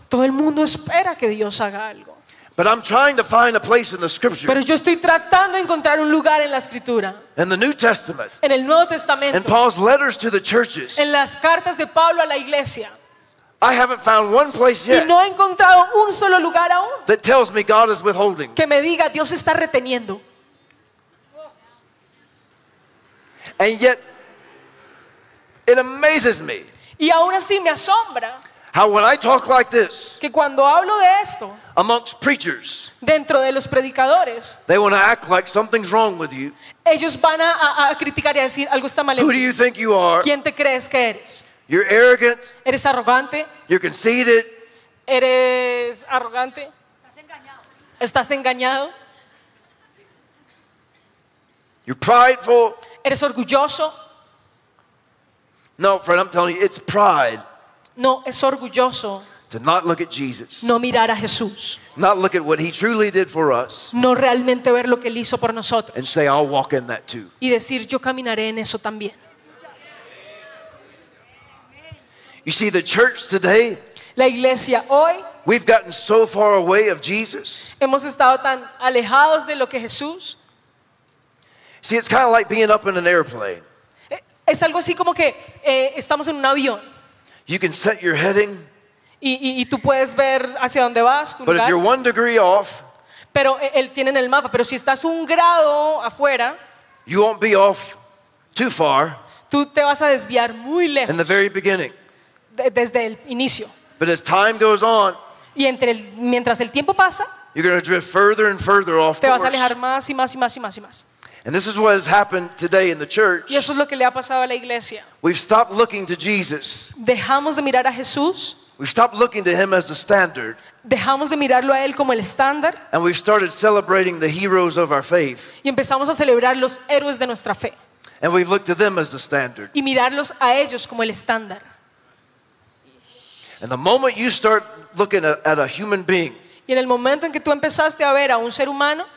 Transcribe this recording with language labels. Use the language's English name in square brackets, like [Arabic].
[Spanish] Todo el mundo espera que Dios haga algo. [English] But I'm trying to find a place in the scripture. [Spanish] Pero yo estoy tratando de encontrar un lugar en la escritura. [English] In the New Testament. [Spanish] En el Nuevo Testamento. [English] In Paul's letters to the churches. [Spanish] En las cartas de Pablo a la iglesia. [English] I haven't found one place yet. [Spanish] Y no he encontrado un solo lugar aún. [English] That tells me God is withholding. [Spanish] Que me diga Dios está reteniendo. [English] And yet it amazes me. [Spanish] Y aún así me asombra. [English] How when I talk like this, [Spanish] que cuando hablo de esto, [English] amongst preachers, [Spanish] dentro de los predicadores, [English] they want to act like something's wrong with you. [Spanish] Ellos van a criticar y a decir algo está mal. [English] Who do you think you are? [Spanish] ¿Quién te crees que eres? [English] You're arrogant. [Spanish] Eres arrogante. [English] You're conceited. [Spanish] Eres arrogante. Estás engañado. Estás engañado. [English] You're prideful. [Spanish] Eres orgulloso. [English] No, friend, I'm telling you, it's pride. [Spanish] No, es orgulloso. [English] To not look at Jesus. [Spanish] No mirar a Jesús. [English] Not look at what he truly did for us. [Spanish] No realmente ver lo que él hizo por nosotros. [English] And say I'll walk in that too. [Spanish] Y decir yo caminaré en eso también. [English] You see the church today? [Spanish] La iglesia hoy, [English] we've gotten so far away of Jesus. [Spanish] Hemos estado tan alejados de lo que Jesús. [English] See, it's kind of like being up in an airplane. [Spanish] Es algo así como que estamos en un avión. [English] You can set your heading. [Spanish] Y tú puedes ver hacia dónde vas. Tu [English] but [Spanish] lugar. [English] If you're 1 degree off, [Spanish] pero él tiene en el mapa. Pero si estás un grado afuera, [English] you won't be off too far. [Spanish] Tú te vas a desviar muy lejos. [English] In the very beginning. [Spanish] Desde el inicio. [English] But as time goes on, [Spanish] y entre el, mientras el tiempo pasa, [English] you're going to drift further and further off [Spanish] te vas a alejar más y más y más y más y más. [English] And this is what has happened today in the church. [Spanish] Y eso es lo que le ha pasado a la iglesia. [English] We've stopped looking to Jesus. [Spanish] Dejamos de mirar a Jesús. [English] We've stopped looking to him as the standard. [Spanish] Dejamos de mirarlo a él como el estándar. [English] And we've started celebrating the heroes of our faith. [Spanish] Y empezamos a celebrar los héroes de nuestra fe. [English] And we've looked to them as the standard. [Spanish] Y mirarlos a ellos como el estándar. [English] And the moment you start looking at a human being, [Spanish] y en el momento en que tú empezaste a ver a un ser humano